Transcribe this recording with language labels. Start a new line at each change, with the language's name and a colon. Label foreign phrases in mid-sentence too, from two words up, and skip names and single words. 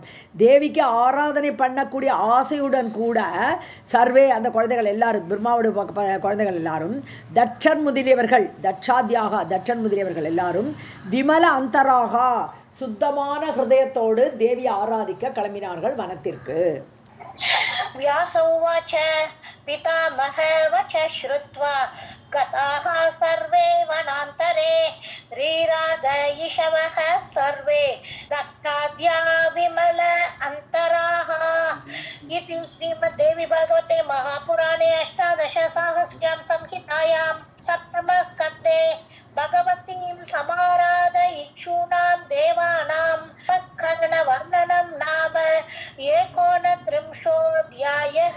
Tamil: தேவிக்கு ஆராதனை பண்ணக்கூடிய ஆசையுடன் கூட சர்வே அந்த குழந்தைகள் எல்லாரும், பிரம்மாவுடைய குழந்தைகள் எல்லாரும், தட்சன் முதலியவர்கள், தட்சாத்யாக தட்சன் முதலியவர்கள் எல்லாரும்,
Sanskrit: विमल अन्तराः,
Tamil: சுத்தமான ஹிருதயத்தோடு தேவியை ஆராதிக்க கிளம்பினார்கள் வனத்திற்கு.
Sanskrit: व्यासोवाच पितामह वच श्रुत्वा गताः सर्वे वनान्तरे रीराद इषवः सर्वे दक्षाद्या विमल अन्तराः. इति श्रीमद्देवी भागवते महापुराणे अष्टादशसाहस्र्यां संहितायां सप्तमस्कन्धे भगवतीं समाराध इक्षूणां देवानां कर्णवर्णनं नाम एकोनत्रिंशोऽध्यायः.